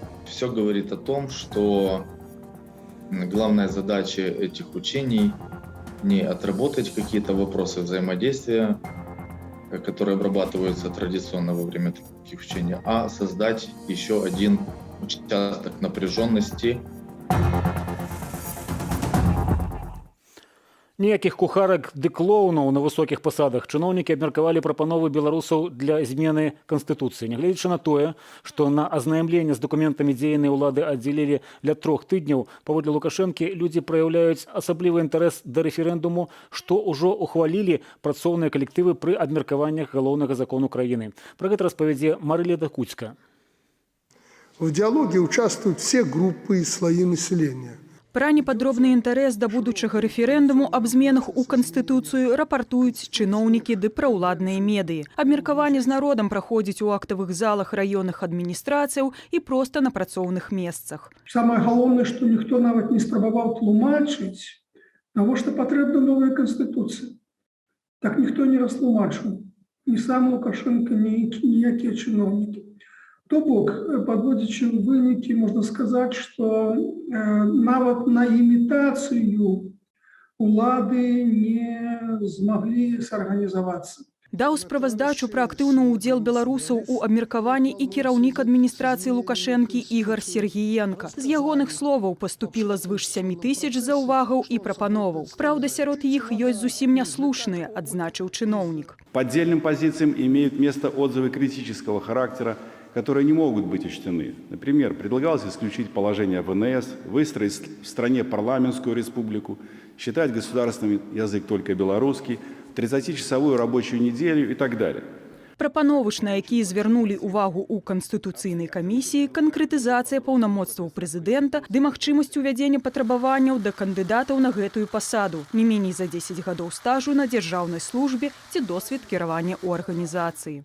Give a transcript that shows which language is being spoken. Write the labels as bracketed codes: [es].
[ru] Все говорит о том, что главная задача этих учений не отработать какие-то вопросы взаимодействия, которые обрабатываются традиционно во время таких учений, а создать еще один участок напряженности. [be] Ніякіх кухарак ды клоунаў на высокіх пасадах чыноўнікі абмеркавалі прапановы беларусаў для змены канстытуцыі. Нягледзячы на тое, што на азнаямленне з дакументамі дзейнай улады аддзелілі ля 3 тыдняў, паводле Лукашэнкі людзі праяўляюць асаблівы інтарэс да рэферэндуму, што ўжо ухвалілі працоўныя калектывы пры абмеркаваннях галоўнага закону краіны. Пра гэта распавядзе Марыля Дакуцька. [ru] В диалоге участвуют все группы и слои населения. [be] Пра непадробны інтарэс да будучага рэферэндуму аб зменах у Канстытуцыю рапартуюць чыноўнікі ды праўладныя медыі. Абмеркаванне з народам праходзіць у актавых залах раённых адміністрацыяў і проста на працоўных месцах. Самае галоўнае, што ніхто нават не спрабаваў тлумачыць, навошта патрэбна новая канстытуцыя. Так ніхто не растлумачыў. Ні сам Лукашенко, ні ніякія чыноўнікі. То бок, подводзячы вынікі, можна сказаць, што нават на імітацыю улады не змаглі сарганізавацца. Даў справаздачу пра актыўны ўдзел беларусаў у абмеркаванні і кіраўнік адміністрацыі Лукашэнкі Ігор Сергіенка. З ягоных словаў паступіла звыш 7 000 заўвагаў і прапановаў. Праўда, сярод іх ёсць зусім няслушныя, адзначыў чыноўнік. [ru] По отдельным позициям имеют место отзывы критического характера, которые не могут быть учтены. Например, предлагалось исключить положение ВНС, выстроить в стране парламентскую республику, считать государственным язык только белорусский, 30-часовую рабочую неделю и так далее. [be] Прапановы ж, на якія звярнулі ўвагу ў Канстытуцыйнай камісіі, канкрэтызацыя паўнамоцтваў прэзідэнта ды магчымасць увядзення патрабаванняў да кандыдатаў на гэтую пасаду, не меней за 10 гадоў стажу на дзяржаўнай службе ці досвед кіравання ў арганізацыі.